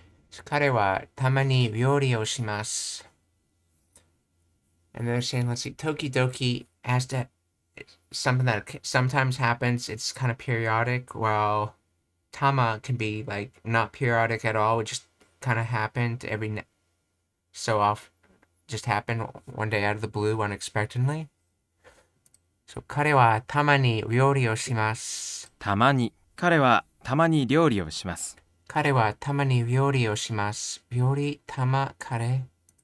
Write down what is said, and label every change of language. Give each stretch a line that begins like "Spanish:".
Japanese: So 彼はたまに料理をします。
English: And they're saying, let's see, tokidoki has to something that sometimes happens. It's kind of periodic, while tama can be like not periodic at all. It just kind of happened every so often, just happened one day out of the blue, unexpectedly.
Japanese: So 彼はたまに料理をします。たまに。彼はたまに料理をします。彼はたまに料理をします。料理、玉、カレー。